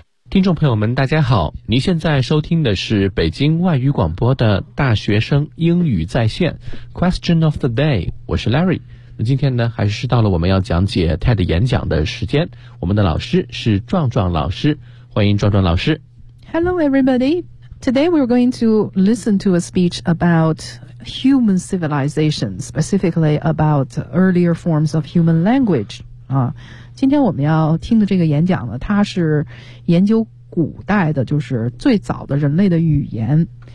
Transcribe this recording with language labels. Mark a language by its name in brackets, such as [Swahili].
[Chinese] 听众朋友们大家好，您现在收听的是北京外语广播的大学生英语在线 Question of the day， 我是 Larry。今天呢，还是到了我们要讲解 TED 演讲的时间。我们的老师是壮壮老师，欢迎壮壮老师。 [English] Hello, everybody. Today we're going to listen to a speech about human civilization, specifically about earlier forms of human language. [Chinese] 啊，今天我们要听的这个演讲呢，它是研究古代的，就是最早的人类的语言。